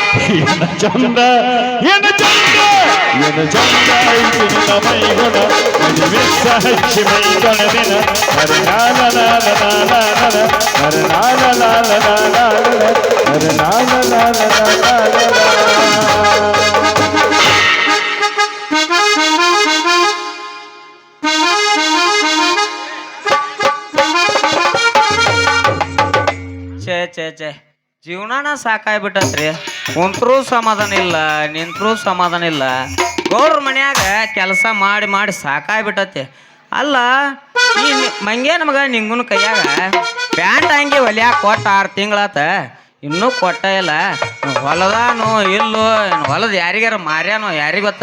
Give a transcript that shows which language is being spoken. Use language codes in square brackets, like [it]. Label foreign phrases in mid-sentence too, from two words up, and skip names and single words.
[kn] ಏನ ಚಂದ ಏನ ಚಂದ ಏನ ಚಂದ ಇದು ನಿನ್ನ ಮೈಗುಣ ಮಿಸ್ಸ ಹಚ್ಚಿ ಮೈ ಕಣದಿನ ಅರೆ ನಾಲ ನಾಲ ನಾಲ ನಾಲ ಅರೆ ನಾಲ ನಾಲ ನಾಲ ಅರೆ ನಾಲ ನಾಲ ನಾಲ ಛೇ ಜೀವನಾನ ಸಾಕಾಗ್ಬಿಟ್ಟತ್ರಿ. ಕುಂತ್ರೂ ಸಮಾಧಾನ ಇಲ್ಲ, ನಿಂತ್ರೂ ಸಮಾಧಾನ ಇಲ್ಲ. ಗೌಡ್ರ ಮನ್ಯಾಗ ಕೆಲಸ ಮಾಡಿ ಮಾಡಿ ಸಾಕಾಗ್ಬಿಟ್ಟತಿ. ಅಲ್ಲ ಈ ಮಂಗ್ಯಾನ ಮಗ ನಿಂಗುನ ಕೈಯಾಗ ಪ್ಯಾಂಟ್ ಹಂಗೆ ಹೊಲ್ಯಾಕ ಕೊಟ್ಟ 6 ತಿಂಗಳಾತ, ಇನ್ನೂ ಕೊಟ್ಟ ಇಲ್ಲ. ಹೊಲದಾನು ಇಲ್ಲೋ ಏನು ಹೊಲದ ಯಾರಿಗಾರ ಮಾರ್ಯಾನೋ ಯಾರಿಗೆ ಗೊತ್ತ.